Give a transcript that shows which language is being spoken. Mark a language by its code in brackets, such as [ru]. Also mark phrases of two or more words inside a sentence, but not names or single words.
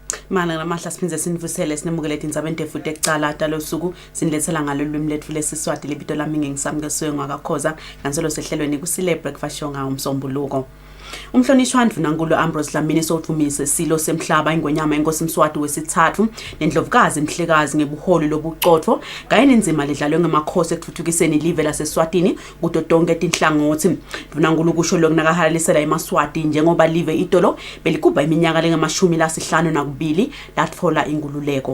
[ss] Mana namahla siphinze sinivusele sinemukele indzabeni futhi ekucala talo suku sinilethela ngalo lwimi lethu lesiswati libito lami ngingisamkesiwe ngakakhoza kanselo sehlelweni Kusile breakfast show ngaumsombuluko. Umhlonishwa Ndvunankulu Ambrose Dlamini sothumise silo semhlaba ingwenyama enkosi Mswati wesithathu nendlovukazi Mhlekazi ngebuholi lobucotho kanye nenzima ledlalwe ngemakhosi ekuthuthukiseni live laseSwatini kuto tonke tinhlangothi. Ndvunankulu kusho lokunakahalisela eMaswati njengoba live itolo belikuba iminyaka lengamashumi lasihlanu nakubili latfola ingululeko.